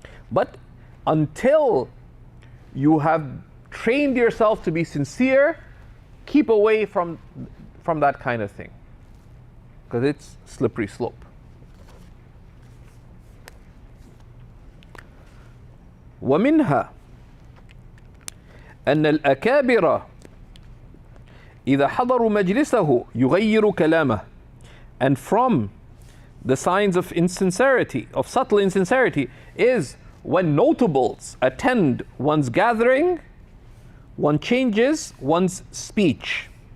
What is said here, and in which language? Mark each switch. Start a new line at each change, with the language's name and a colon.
English: But until you have trained yourself to be sincere, keep away from that kind of thing, because it's slippery slope.
Arabic: ومنها أن الأكابر إذا حضروا مجلسه يغير كلامه.
English: And from the signs of insincerity, of subtle insincerity, is when notables attend one's gathering, one changes one's speech.